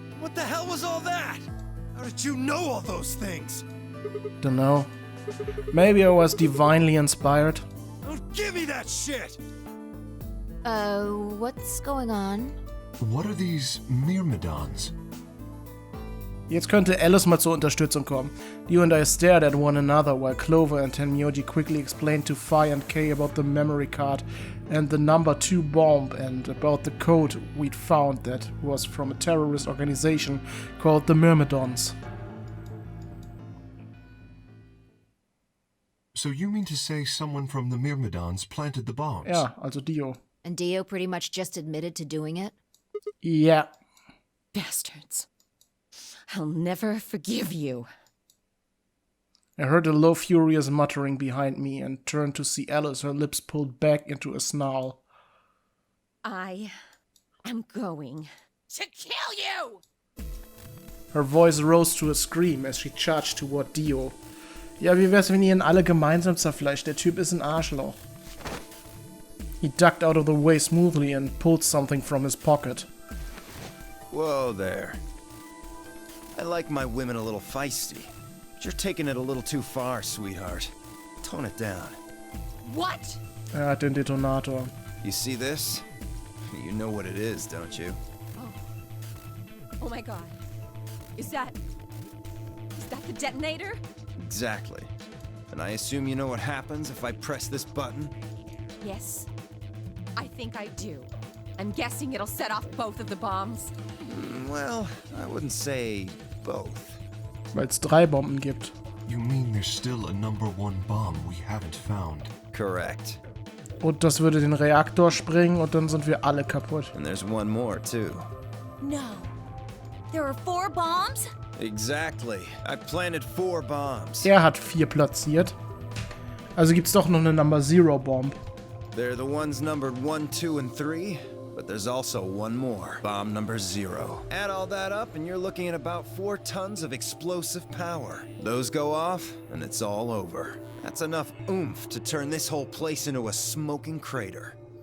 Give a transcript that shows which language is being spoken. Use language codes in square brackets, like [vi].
[en] What the hell was all that? How did you know all those things? Dunno. Maybe I was divinely inspired. Don't give me that shit! What's going on? What are these Myrmidons? [de] Jetzt könnte Alice mal zur Unterstützung kommen. [en] Dio and I stared at one another while Clover and Tenmyoji quickly explained to Phi and Kay about the memory card and the number 2 bomb and about the code we'd found that was from a terrorist organization called the Myrmidons. So you mean to say someone from the Myrmidons planted the bombs? [de] Ja, also Dio. [en] And Dio pretty much just admitted to doing it? Yeah. Bastards. I'll never forgive you. I heard a low, furious muttering behind me and turned to see Alice, her lips pulled back into a snarl. I am going to kill you! Her voice rose to a scream as she charged toward Dio. [de] Ja, wie wär's, wenn ihr ihn alle gemeinsam zerfleischt? Der Typ ist ein Arschloch. [en] He ducked out of the way smoothly and pulled something from his pocket. Whoa there. I like my women a little feisty. But you're taking it a little too far, sweetheart. Tone it down. What? [de] Er hat den Detonator. [en] You see this? You know what it is, don't you? Oh my god. Is that the detonator? Exactly. And I assume you know what happens if I press this button? Yes. I think I do. I'm guessing it'll set off both of the bombs. Well, I wouldn't say both. [de] Weil es 3 Bomben gibt. [en] You mean there's still a number 1 bomb we haven't found? Correct. [de] Und das würde den Reaktor sprengen und dann sind wir alle kaputt. [en] And there's one more, too. No. There are 4 bombs? Exactly. I planted 4 bombs. [de] Er hat 4 platziert. Also gibt's doch noch eine Number 0 Bomb. [en] They're the ones numbered 1, 2, and 3, but there's also one more. Bomb number 0. Add all that up and you're looking at about 4 tons of explosive power. Those go off and it's all over. That's enough oomph to turn this whole place into a smoking crater.